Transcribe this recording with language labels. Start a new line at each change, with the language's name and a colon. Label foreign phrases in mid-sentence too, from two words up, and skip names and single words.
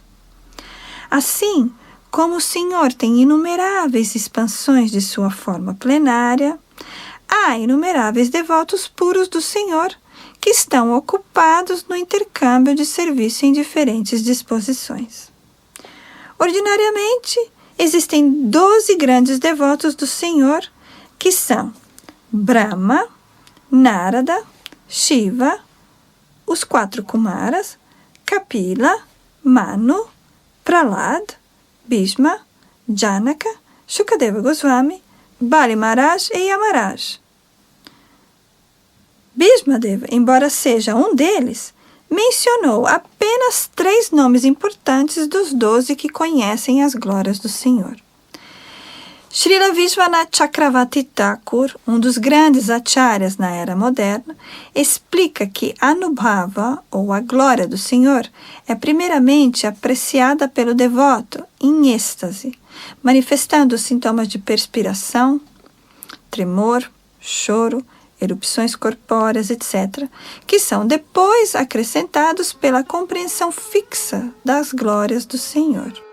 Portuguese: Assim, como o Senhor tem inumeráveis expansões de sua forma plenária, há inumeráveis devotos puros do Senhor que estão ocupados no intercâmbio de serviço em diferentes disposições. Ordinariamente, existem 12 grandes devotos do Senhor, que são Brahma, Narada, Shiva, os 4 Kumaras, Kapila, Manu, Prahlad, Bhishma, Janaka, Shukadeva Goswami, Bali Maharaj e Yamaraj. Bhismadeva, embora seja um deles, mencionou apenas 3 nomes importantes dos 12 que conhecem as glórias do Senhor. Srila Vishwanath Chakravarti Thakur, um dos grandes acharyas na era moderna, explica que Anubhava, ou a glória do Senhor, é primeiramente apreciada pelo devoto em êxtase, manifestando sintomas de perspiração, tremor, choro, erupções corpóreas, etc., que são depois acrescentados pela compreensão fixa das glórias do Senhor.